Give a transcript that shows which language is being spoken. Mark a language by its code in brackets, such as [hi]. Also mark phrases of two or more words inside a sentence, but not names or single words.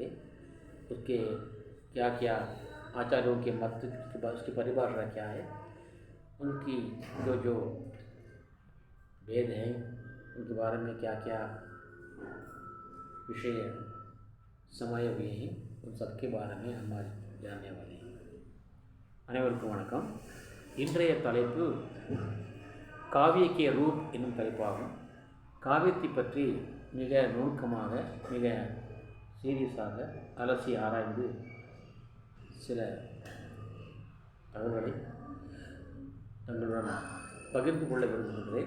[hi] उसके क्या क्या आचार्यों के मत, उसकी परिभाषा क्या है, उनकी जो भेद हैं उनके बारे में क्या क्या विषय समाये हुए हैं, उन सबके बारे में हम आज जानने वाले हैं. [ta] அனைவருக்கும் வணக்கம். இன்றைய தலைப்பு காவியக்கிய ரூப் என்னும் தலைப்பாகும். காவியத்தை பற்றி மிக நுணுக்கமாக, மிக சீரியஸாக அலசி ஆராய்ந்து சில தகவல்களை தங்களுடன் பகிர்ந்து கொள்ள விரும்புகின்றேன்.